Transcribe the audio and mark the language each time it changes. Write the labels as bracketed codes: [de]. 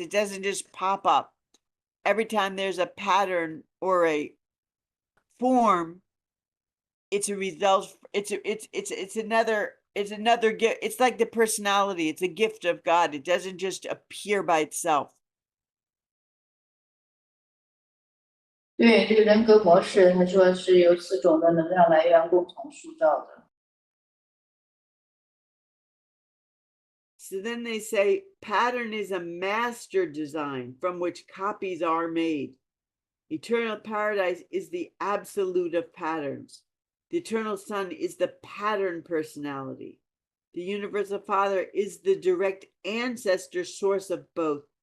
[en] It doesn't just pop up. Every time there's a pattern or a form, it's a result. It's another gift. It's like the personality. It's a gift of God. It doesn't just appear by itself. [zh] 对，这个人格模式，他说是由4种的能量来源共同塑造的。 [en] So then they say pattern is a master design from which copies are made. Eternal paradise is the absolute of patterns. The eternal son is the pattern personality. The universal father is the direct ancestor source of both.